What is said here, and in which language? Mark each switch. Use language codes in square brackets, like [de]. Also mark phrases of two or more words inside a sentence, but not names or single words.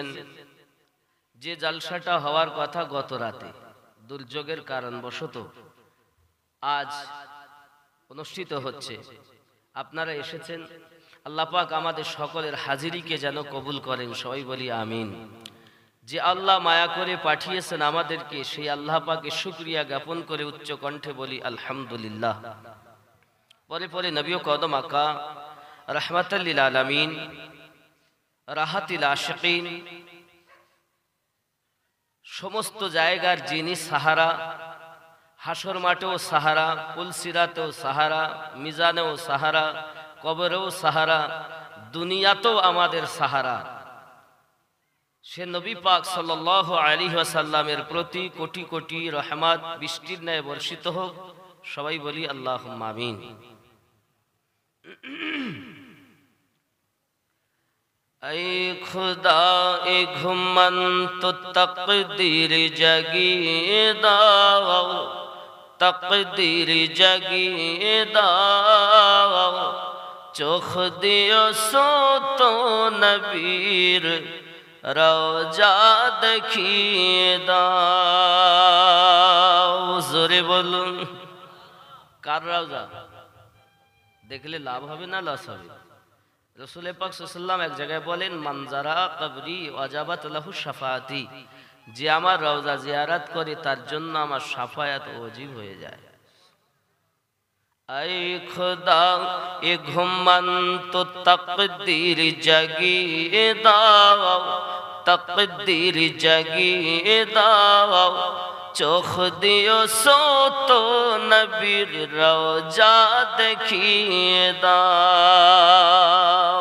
[bn] যে জালসাটা হওয়ার কথা গত রাতে দুর্যোগের কারণবশত আজ অনুষ্ঠিত হচ্ছে, আপনারা এসেছেন। আল্লাহ পাক আমাদের সকলের হাজিরিকে যেন কবুল করেন, সবাই বলি আমিন। যে আল্লাহ মায়া করে পাঠিয়েছেন আমাদেরকে, সেই আল্লাহ পাকে শুকরিয়া জ্ঞাপন করে উচ্চ কণ্ঠে বলি আলহামদুলিল্লাহ। পরে পরে নবী কদম আকা [ar] رحمة للعالمين, راحة العاشقين, [bn] সমস্ত জায়গার যিনি সাহারা, হাসর মাঠেও সাহারা, পুলসিরাতেও সাহারা, মিজানেও সাহারা, কবরেও সাহারা, দুনিয়াতেও আমাদের সাহারা, সে নবী পাক [ar] صلى الله عليه وسلم [bn] প্রতি কোটি কোটি রহমত বৃষ্টির ন্যায় বর্ষিত হোক, সবাই বলি [ar] اللهم آمين. [bn] আই খোদা এ ঘুমন্ত তাকদীর জাগিয়ে দাও, তাকদীর জাগিয়ে দাও, চোখ দিও সো তো নবীর রওজা দেখিয়ে দাও। জোরে বলুন, কার রওজা দেখলে লাভ হবে না লস হবে? রসুল পাক [ar] صلى الله عليه وسلم [bn] এক জায়গায় বলেন, [ar] من زار قبري وجبت له شفاعتي, [bn] যে আমার রওজা জিয়ারত করে তার জন্য আমার শাফায়াত ওয়াজিব হয়ে যায়। আই খোদা এ ঘুমন্ত তাকদীর জাগিয়ে দাও, তাকদীর জাগিয়ে দাও, চোখ দিও সো তো নবীর রওজা দেখিয়ে দাও।